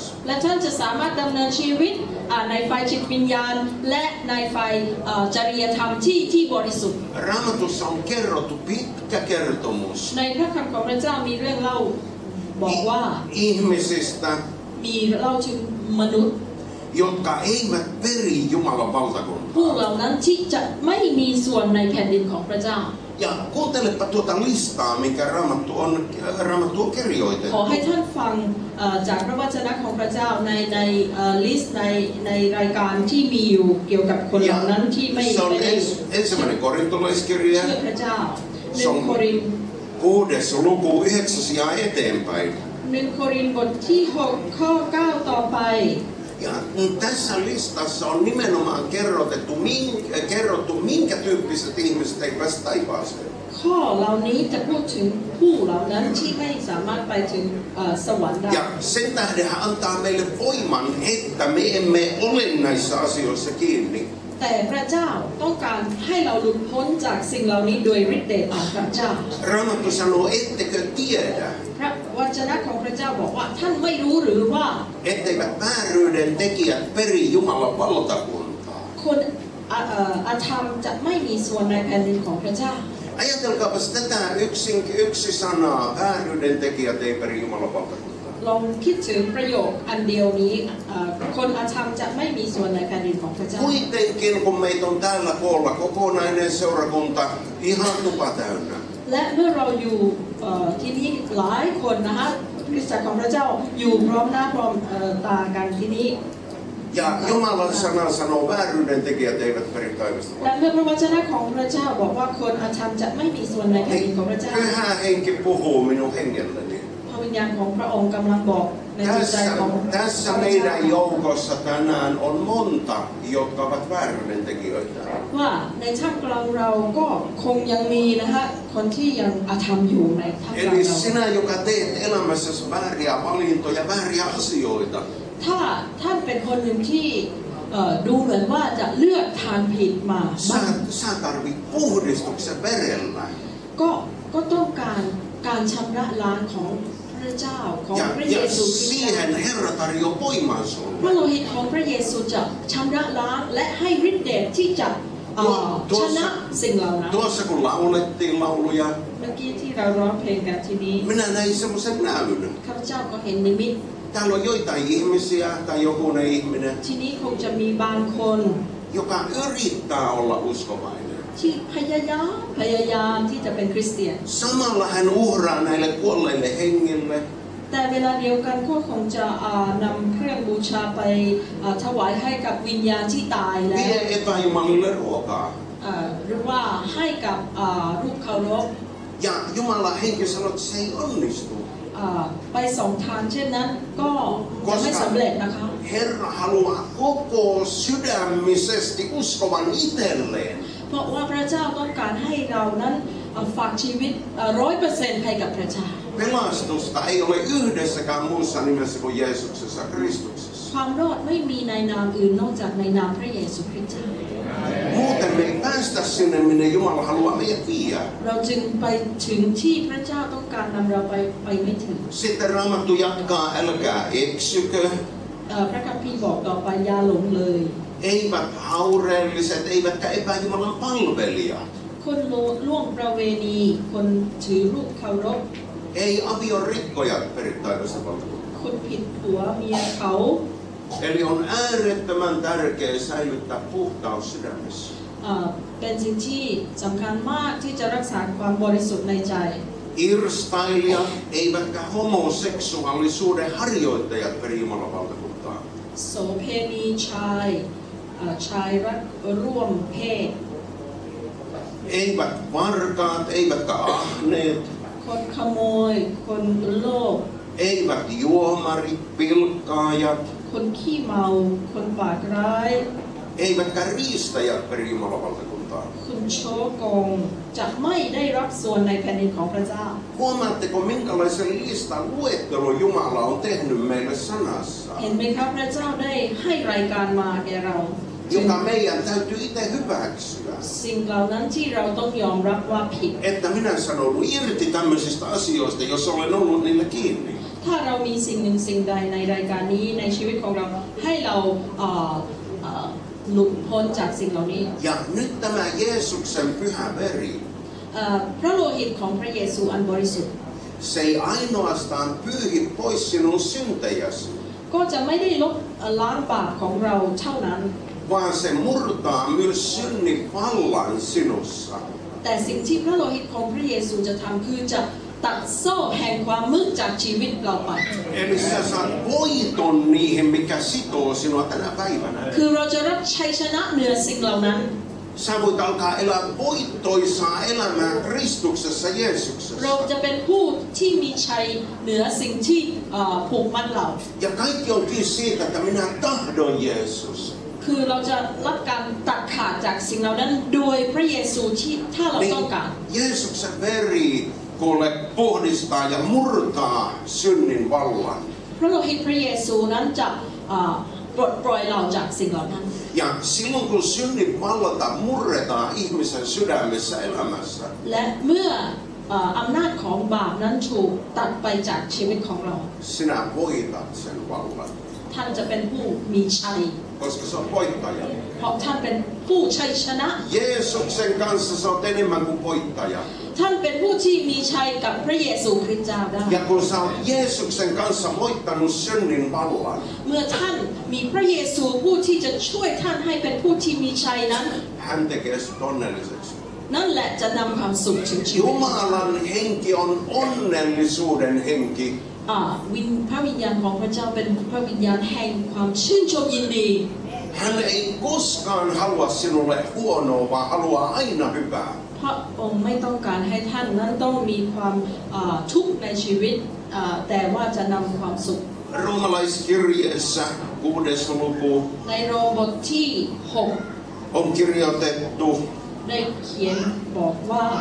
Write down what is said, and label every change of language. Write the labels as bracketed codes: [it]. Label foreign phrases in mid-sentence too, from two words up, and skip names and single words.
[th] และท่านจะสามารถดำเนินชีวิตในไฟจิตวิญญาณและในไฟจริยธรรมที่บริสุทธิ์ [fi] Raamatussa on kerrottu pitkä kertomus [th] ในพระคำของพระเจ้ามีเรื่องเล่าบอกว่า [fi] ihmisistä, [th] มีเล่าถึงมนุษย์ [fi] jotka eivät peri Jumalan valtakuntaa. [th] ผู้เหล่านั้นที่จะไม่มีส่วนในแผ่นดินของพระเจ้า [fi] Ja kuuntelepa tuota listaa, minkä Raamattu on kirjoitettu. [th] ขอให้ท่านฟังจากพระวจนะของพระเจ้าในลิสต์ในรายการที่มีอยู่เกี่ยวกับคนเหล่านั้นที่ไม่ [fi] Se on [th] ได้ [fi] ensimmäinen korintolaiskirja, [th] เชื่อพระเจ้า [fi] se on 6. luku 9. ja eteenpäin. [th] 1 โครินธ์บทที่6ข้อ9ต่อไป [fi] Ja tässä listassa on nimenomaan kerrottu, minkä tyyppiset ihmiset ei pääse taivaaseen. [th] ข้อเหล่านี้จะพูดถึงผู้เหล่านั้นที่ไม่สามารถไปถึงสวรรค์ได้ [fi] Ja sen tähden hän antaa meille voiman, että me emme ole näissä asioissa kiinni. [th] แต่พระเจ้าต้องการให้เราหลุดพ้นจากสิ่งเหล่านี้โดยฤทธิ์เดชของพระเจ้า [fi] Raamattu sanoo, ettekö tiedä, [th] พระวจนะของพระเจ้าบอกว่าท่านไม่รู้หรือว่า [fi] etteivät vääryyden tekijät peri Jumalan valtakuntaa. [th] คนอาธรรมจะไม่มีส่วนในแผ่นดินของพระเจ้า [fi] Ajatelkaapas tätä yksi sanaa, vääryyden tekijät ei peri Jumalan valtakuntaa. [th] ลองคิดถึงประโยคอันเดียวนี้คนอาธรรมจะไม่มีส่วนในแผ่นดินของพระเจ้า [fi] Kuitenkin kun meitä on täällä koolla kokonainen seurakunta ihan tupa täynnä. [th] และเมื่อเราอยู่ที่นี่หลายคนนะคะคริสตจักรของพระเจ้าอยู่พร้อมหน้าพร้อมตากันที่นี้ [fi] Ja Jumalan sana sanoo, vääryyden tekijät eivät peri taivasta [th] และ [fi] valtakuntaa. [th] เมื่อพระวจนะของพระเจ้าบอกว่าคนอาธรรมจะไม่มีส่วนในแผ่นดินของพระเจ้า [fi] Pyhä henki puhuu minun hengelleni. [th] พระวิญญาณของพระองค์กำลังบอกในจิตใจของ [fi] Tässä meidän joukossa tänään on monta, jotka ovat vääryyden tekijöitä. [th] ว่าในท่ามกลางเราก็คงยังมีนะคะคนที่ยังอาธรรมอยู่ในท่ามกลาง [fi] Eli [th] เรา [fi] sinä, joka teet elämässäsi vääriä valintoja, vääriä asioita, [th] ถ้าท่านเป็นคนหนึ่งที่ดูเหมือนว่าจะเลือกทางผิดมาบ้าง [fi] sä tarvit puhdistuksen verellä. [th] ก็ต้องการชำระล้างของพระเจ้าของพระเย [fi] Ja [th] ซูคริสต์ [fi] siihen Herra tarjoaa voimaa [th] พ [fi] sulle. [th] ระโลหิตของพระเยซูจะชำระล้างและให้ฤทธิ์เดชที่จะชนะสิ่งเหล่านั้น [fi] Tuossa kun laulettiin lauluja, [th] เมื่อกี้ที่เราร้องเพลงกันทีนี้ [fi] minä näin semmoisen näyn. [th] ข้าพเจ้าก็เห็นนิมิต [fi] Täällä on joitain ihmisiä tai jokunen ihminen, [th] ทีนี้คงจะมีบางคน [fi] joka yrittää olla uskovainen. [th] ที่พยายามที่จะเป็นคริสเตียน [fi] Samalla hän uhraa näille kuolleille hengille, [th] แต่เวลาเดียวกันก็คงจะนำเครื่องบูชาไปถวายให้กับวิญญาณที่ตายแล้ว [fi] vie epäjumalille ruokaa. [th] หรือว่าให้กับรูปเคารพ [fi] Ja Jumalan henki sanoo, että se ei onnistu. [th] ไปสองทางเช่นนั้นก็จะไม่สำเร็จนะคะ [fi] Herra haluaa koko sydämisesti uskovan itselleen. [th] เพราะว่าพระเจ้าต้องการให้เรานั้นฝากชีวิต 100% ให้กับพระเจ้า [fi] Pelastusta ei ole yhdessäkään muussa nimessä kuin Jeesuksessa Kristuksessa. [th] ความรอดไม่มีในนามอื่นนอกจากในนามพระเยซูคริสต์เจ้า [fi] Muuten me ei päästä sinne, minne Jumala haluaa meidät viedä. [th] เราจึงไปถึงที่พระเจ้าต้องการนำเราไปไม่ถึง [fi] Sitten Raamattu jatkaa, älkää eksykö. [th] พระคัมภีร์บอกต่อไปอย่าหลงเลย [fi] Eivät haureelliset, eivätkä epäjumalan palvelijat. [th] คนล่วงประเวณีคนถือรูปเคารพ [fi] Ei aviorikkojat peri taivasta valtakuntaa. [th] คนผิดผัวเมียเขา [fi] Eli on äärettömän tärkeää säilyttää puhtaus sydämessä. [th] เป็นสิ่งที่สำคัญมากที่จะรักษาความบริสุทธิ์ในใจ [fi] Irstailijat eivätkä homoseksuaalisuuden harjoittajat peri Jumalan valtakuntaa. [th] โสเพณีชายรักร่วมเพศ [fi] Eivät varkaat, eivätkä ahneet, [th] คนขโมย คนโลภ [fi] eivät juomarit, pilkkaajat, [th] คนขี้เมา คนปากร้าย [fi] eivätkä riistäjät peri Jumalan valtakuntaa. [th] คนโชโกงจะไม่ได้รับส่วนในแผ่นดินของพระเจ้า [fi] Huomaatteko, minkälaisen listan luettelon Jumala on tehnyt meille sanassa, [th] เห็นไหมครับพระเจ้าได้ให้รายการมาแก่เรา [fi] joka meidän täytyy itse hyväksyä. [th] สิ่งเหล่านั้นที่เราต้องยอมรับว่าผิด [fi] Että minä sanon irti tämmöisistä asioista, jos olen ollut niillä kiinni. [th] ถถ้าเรามีสิ่งหนึ่งสิ่งใดในรายการนี้ในชีวิตของเราให้เราหลุดพ้นจากสิ่งเหล่านี้ [fi] Ja nyt tämä Jeesuksen pyhä veri, [th] พระโลหิตของพระเยซูอันบริสุทธิ์ [fi] se ei ainoastaan pyyhi pois sinun syntejäsi, [th] ก็จะไม่ได้ลบล้างบาปของเราเท่านั้น [fi] vaan se murtaa myös synnin vallan sinussa. [th] แต่สิ่งที่พระโลหิตของพระเยซูจะทำคือจะตัดโซ่แห่งความมืดจากชีวิตเราไป [fi] Eli sä saat voiton niihin, mikä sitoo sinua tänä päivänä. [th] คือเราจะรับชัยชนะเหนือสิ่งเหล่านั้น [fi] Sä voit alkaa elää voittoisaa elämää Kristuksessa Jeesuksessa. [th] เราจะเป็นผู้ที่มีชัยเหนือสิ่งที่ผูกมัดเรา [fi] Ja kaikki on kiinni siitä, että minä tahdon Jeesus. [th] คือเราจะรับการตัดขาดจากสิ่งเหล่านั้นโดยพระเยซูที่ถ้าเราต้องการ [fi] Jeesuksen veri kuule puhdistaa ja murtaa synnin vallan. [th] พระโลหิตพระเยซูนั้นจะปลดปล่อยเราจากสิ่งเหล่านั้น [fi] Ja silloin kun synnin vallata murretaan ihmisen sydämessä elämässä, [th] และเมื่ออำนาจของบาปนั้นถูกตัดไปจากชีวิตของเรา [fi] sinä voitat sen vallan, [th] ท่านจะเป็นผู้มีชัย [fi] koska se on voittaja. [th] เพราะท่านเป็นผู้ชัยชนะ [fi] Jeesuksen kanssa sä oot enemmän kuin voittaja. [th] ท่านเป็นผู้ที่มีชัยกับพระเยซูคริสต์เจ้าได้ [fi] Ja kun sä oot Jeesuksen kanssa voittanut synnin vallan, [th] เมื่อท่านมีพระเยซูผู้ที่จะช่วยท่านให้เป็นผู้ที่มีชัยนั้น [fi] hän tekee sut onnelliseksi. [th] นั่นแหละจะนำความสุขถึงชีวิต [fi] Jumalan henki on onnellisuuden henki. [th] พระวิญญาณของพระเจ้าเป็นพระวิญญาณแห่งความชื่นชมยินดี [fi] Hän ei koskaan halua sinulle huonoa, vaan haluaa aina hyvää. [th] พระองค์ไม่ต้องการให้ท่านนั้นต้องมีความทุกข์ในชีวิตแต่ว่าจะนำความสุข [fi] Roomalaiskirjeessä 6. luku [th] ในโรมบทที่ [fi] on kirjoitettu [th] 6 ได้เขียนบอกว่า